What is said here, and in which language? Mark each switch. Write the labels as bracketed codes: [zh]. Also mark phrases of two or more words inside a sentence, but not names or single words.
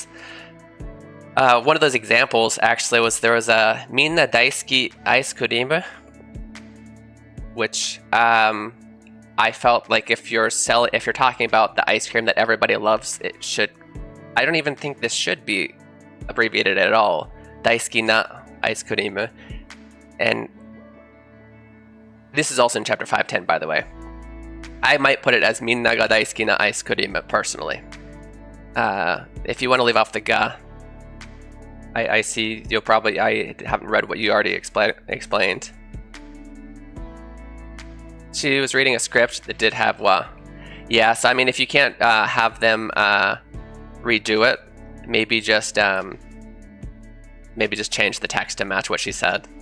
[en] So in those cases, one of those examples actually was there was a [ja] みんな大好き [en] ice cream, which I felt like if you're talking about the ice cream that everybody loves, it should. I don't even think this should be abbreviated at all. [ja] 大好きな [en] ice cream, and this is also in chapter 510, by the way. I might put it as [ja] みんなが大好きな [en] ice cream personally. If you want to leave off the ga, I see you'll probably. I haven't read what you already explained. She was reading a script that did have wa. Yeah, so I mean, if you can't have them redo it, maybe just change the text to match what she said.